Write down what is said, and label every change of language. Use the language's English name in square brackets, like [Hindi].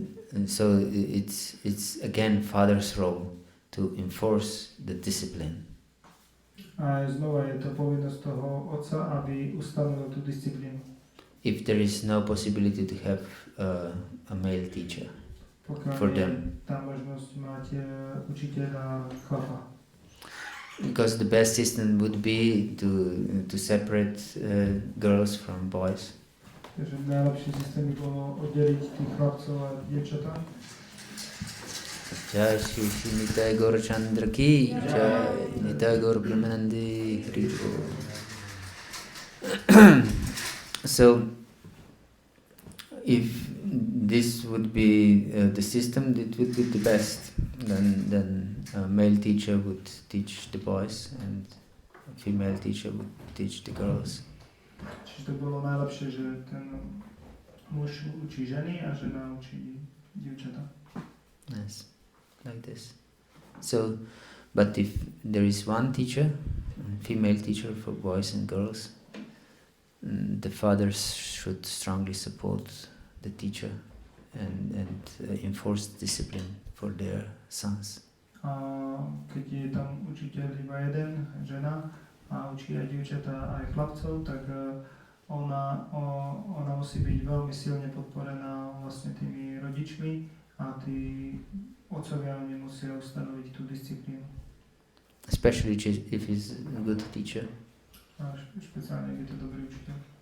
[English] And so it's again father's role to enforce the discipline. [Slovak] A znova je to povinnosť toho otca, aby ustanovil tú disciplínu. [English] If there is no possibility to have a male teacher for them. [Slovak] Tá možnosť máte učiteľa chlapa. [English] Because the best system would be to separate girls from boys. [Slovak] Takže najlepší systém by bolo oddeliť tých chlapcov a dievčatá. [Sanskrit] Jai Shri Shri Nitai Gaur Chandra ki Jai Nitai Gaur Brahmanandi Hari Bol. [English] So if this would be the system, it would be the best. Then a male teacher would teach the boys and a female teacher would teach the girls. [Slovak] Čiže to bolo najlepšie, že ten muž učí ženy a žena učí dievčatá. [English] Yes, like this. So, but if there is one teacher, female teacher for boys and girls, the fathers should strongly support the teacher and enforce discipline for their sons. [Slovak] A keď je tam učiteľ iba jeden, žena, a učí aj dievčatá, aj chlapcov, tak ona musí byť veľmi silne podporená vlastne tými rodičmi a tí otcovia oni musia ustanoviť tú disciplínu. [English] Especially if he's a good teacher. [Slovak] A špeciálne, ak je to dobrý učiteľ.